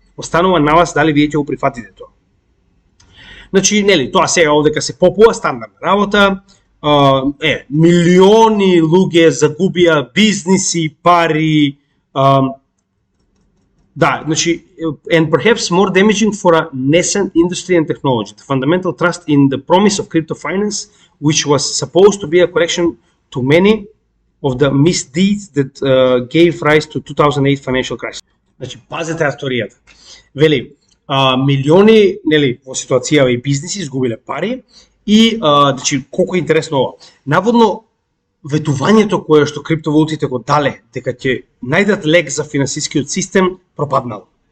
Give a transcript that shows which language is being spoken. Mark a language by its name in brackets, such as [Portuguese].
[Macedonian] Останува на вас дали вие ќе го прифатите тоа. Значи, нели, тоа сега овдека се попува стандардна работа, милиони луѓе загубија бизниси, пари, да, значи, [English] and perhaps more damaging for a nascent industry and technology. The fundamental trust in the promise of crypto finance, which was supposed to be a correction to many of the misdeeds that gave rise to 2008 financial crisis. [Macedonian] Значи, пазете историјата. Вели, милиони, нели, во ситуација и бизниси изгубиле пари и значи колку е интересно ова. Наводно ветувањето кое што криптовалутите го дале дека ќе најдат лек за финансискиот систем пропаднало.